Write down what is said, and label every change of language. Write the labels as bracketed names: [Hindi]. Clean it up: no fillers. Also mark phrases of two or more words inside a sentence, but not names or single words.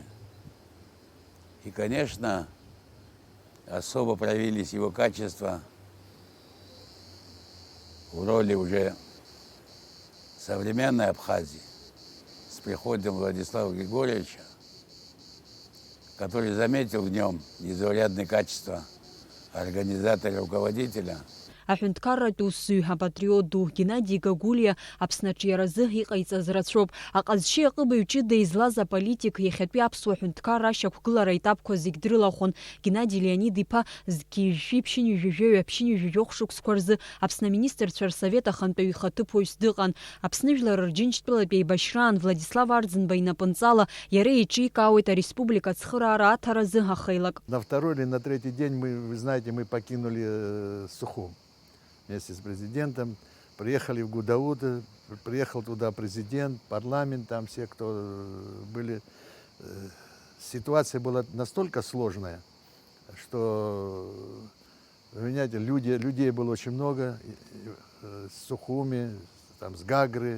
[Russian] И, конечно, особо проявились его качества в роли уже современной Абхазии с приходом Владислава Григорьевича, который заметил в нем незаурядные качества организатора, руководителя. [Abkhazian] Аҳәынҭқарратә усзуҩ апатриот ду Геннади Гагулиа Аԥснаҿы иаразы иҟаиҵаз рацәоуп. Аҟазшьи аҟыбаҩ ҷыда излаз аполитик иахьатәи аԥсуа ҳәынҭқарра ашьақәгылара етапқәа зегь дрылахәын. Геннади Леонид-иԥа зқьижәжәи ԥшьынҩажәижәаҩ аԥшьынҩажәижәох шықәсқәа рзы Аԥсны аминистрцәа рсовет ахантәаҩ ихаҭыԥуаҩс дыҟан. Аԥсны жәлар рџьынџьтәылатәи еибашьраан Владислав Арӡынба инапынҵала иара еиҿикаауеит ареспублика ацхыраара аҭаразы ахеилак. [Russian] На второй или на третий день вы знаете, мы покинули Сухум. Вместе с президентом приехали в Гудаут, приехал туда президент, парламент, там все, кто были. Ситуация была настолько сложная, что, вы понимаете, людей было очень много, с Сухуми, там, с Гагры.